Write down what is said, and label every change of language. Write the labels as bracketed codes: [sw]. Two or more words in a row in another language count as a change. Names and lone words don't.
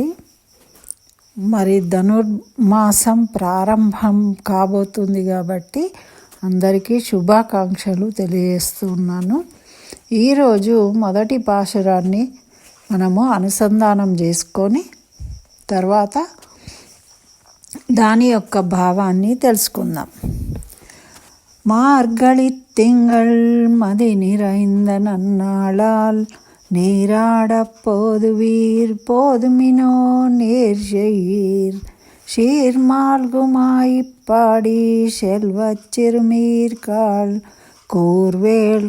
[te] మరి ధనుర్మాసం ప్రారంభం కాబోతుంది కాబట్టి అందరికీ శుభాకాంక్షలు తెలియజేస్తున్నాను. ఈరోజు మొదటి పాశురాన్ని మనము అనుసంధానం చేసుకొని తర్వాత దాని యొక్క భావాన్ని తెలుసుకుందాం. [ta] மார்கழி திங்கள் மதி நிறைந்த நன்னாளால் நீராடப் போதுவீர் போதுமினோ நேர் செய்யீர் சீர்மால்குமாய்ப்பாடி செல்வச் சிறுமீர்காள் கூர்வேல்